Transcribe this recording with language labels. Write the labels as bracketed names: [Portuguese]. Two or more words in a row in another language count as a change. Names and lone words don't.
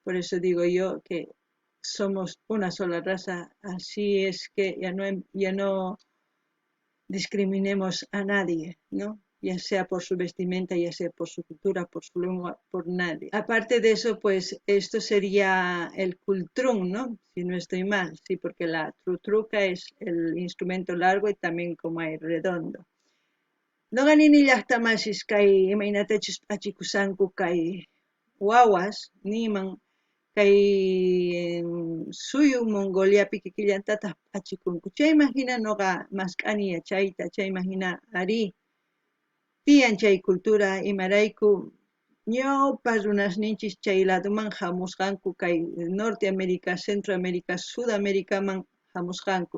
[Spanish] Por eso digo yo que somos una sola raza, así es que ya no discriminemos a nadie, ¿no? Ya sea por su vestimenta, ya sea por su cultura, por su lengua, por nadie. Aparte de eso, pues esto sería el kultrung, ¿no? Si no estoy mal, sí, porque la trutruca es el instrumento largo y también como hay redondo. [Quechua] No ganini llaqtamasis kay imaynatachus achikusanku kay wawas niman kay suyu Mongoliapi kikillantataq achikunku. Chayman hina noqa mask'ani yachayta, chayman hina ari tiyan chay cultura imarayku ñawpa runasninchis chay ladoman hamusqanku kay Norteamérica, Centroamérica, Sudaméricaman hamusqanku.